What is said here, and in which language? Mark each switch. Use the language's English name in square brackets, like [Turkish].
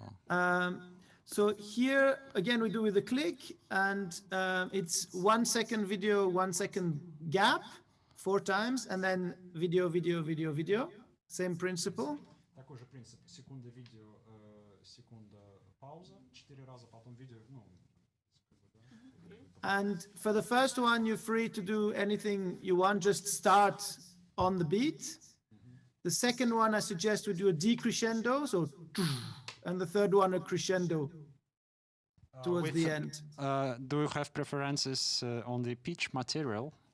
[English] Yeah. So here again we do with the click, and it's 1 second video, 1 second gap, 4 times, and then video, video, video, video. Same principle. [Russian] Такой же принцип. Секунда видео, секунда пауза, 4 раза, потом видео, ну, [English] And for the first one, you're free to do anything you want, just start on the beat. The second one, I suggest we do a decrescendo, so, and the third one, a crescendo towards the end. Do you have preferences on the pitch material?